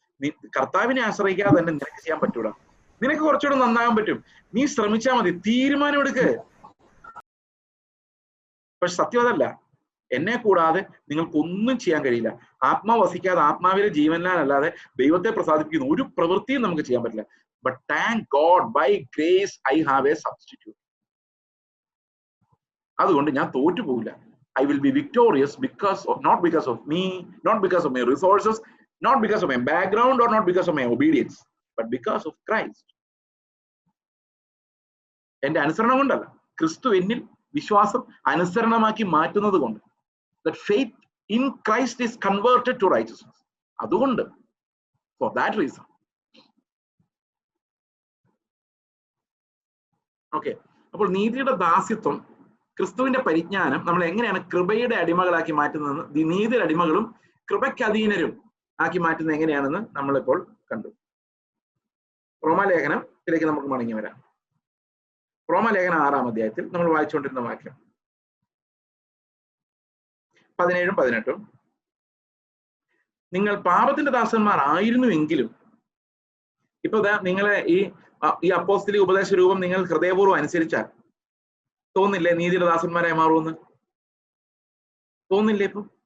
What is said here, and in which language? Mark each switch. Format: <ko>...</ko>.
<ml>നീ കർത്താവിനെ ആശ്രയിക്കാതെ തന്നെ നിനക്ക് ചെയ്യാൻ പറ്റൂടാ, നിനക്ക് കുറച്ചുകൂടെ നന്നാകാൻ പറ്റും, നീ ശ്രമിച്ചാൽ മതി, തീരുമാനമെടുക്ക്. പക്ഷെ സത്യം അതല്ല. എന്നെ കൂടാതെ നിങ്ങൾക്കൊന്നും ചെയ്യാൻ കഴിയില്ല. ആത്മാവ് വസിക്കാതെ ആത്മാവിലെ ജീവനിലാലല്ലാതെ ദൈവത്തെ പ്രസാദിപ്പിക്കുന്ന ഒരു പ്രവൃത്തിയും നമുക്ക് ചെയ്യാൻ പറ്റില്ല.</ml> <en>But thank God, by grace I have a substitute.</en> <ml>അതുകൊണ്ട് ഞാൻ തോറ്റു പോകില്ല.</ml> <en>I will be victorious not because of me, not because of my resources, not because of my background, or not because of my obedience, but because of Christ.</en> <ml>എന്റെ അനുസരണം കൊണ്ടല്ല, ക്രിസ്തു എന്നിൽ വിശ്വാസം അനുസരണമാക്കി മാറ്റുന്നത് കൊണ്ട്.</ml> <en>That faith in Christ is converted to righteousness.</en> <ml>അതുകൊണ്ട്,</ml> <en>for that reason.</en> <ml>Okay, അപ്പോൾ നീതിയുടെ ദാസ്യത്വം, ക്രിസ്തുവിന്റെ പരിജ്ഞാനം നമ്മൾ എങ്ങനെയാണ് കൃപയുടെ അടിമകളാക്കി മാറ്റുന്നതെന്ന്, നീതിയുടെ അടിമകളും കൃപയ്ക്ക് അധീനരും ആക്കി മാറ്റുന്നത് എങ്ങനെയാണെന്ന് നമ്മളിപ്പോൾ കണ്ടു. റോമാലേഖനത്തിലേക്ക് നമുക്ക് മടങ്ങി വരാം. റോമാലേഖനം 6-ാം അധ്യായത്തിൽ നമ്മൾ വായിച്ചുകൊണ്ടിരുന്ന വാക്യം 17-ഉം 18-ഉം, നിങ്ങൾ പാപത്തിന്റെ ദാസന്മാർ ആയിരുന്നുവെങ്കിലും, ഇപ്പൊ നിങ്ങളെ ഈ അപ്പോസ്തലിക ഉപദേശ രൂപം നിങ്ങൾ ഹൃദയപൂർവ്വം അനുസരിച്ചാൽ തോന്നില്ലേ നീതിയുടെ ദാസന്മാരായി മാറുമെന്ന്? തോന്നില്ലേ? ഇപ്പൊ</ml>